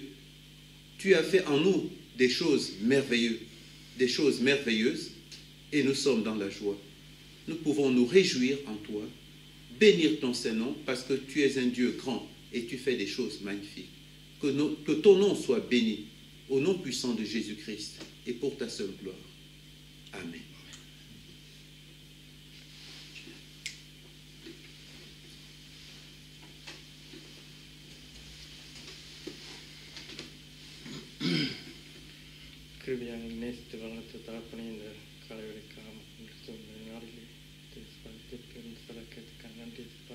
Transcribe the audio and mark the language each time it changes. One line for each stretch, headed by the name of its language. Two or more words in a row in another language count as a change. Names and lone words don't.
French: Tu as fait en nous des choses merveilleuses, et nous sommes dans la joie. Nous pouvons nous réjouir en toi, bénir ton saint nom, parce que tu es un Dieu grand et tu fais des choses magnifiques. Que ton nom soit béni, au nom puissant de Jésus-Christ, et pour ta seule gloire. Amen.
Tamil: கிருபியாக நேசித்து வளர்த்த தகப்பனே, இந்த காலவெளிக்காக நாளிலே சிறக்கிறதுக்காக நன்றி சிப்பா.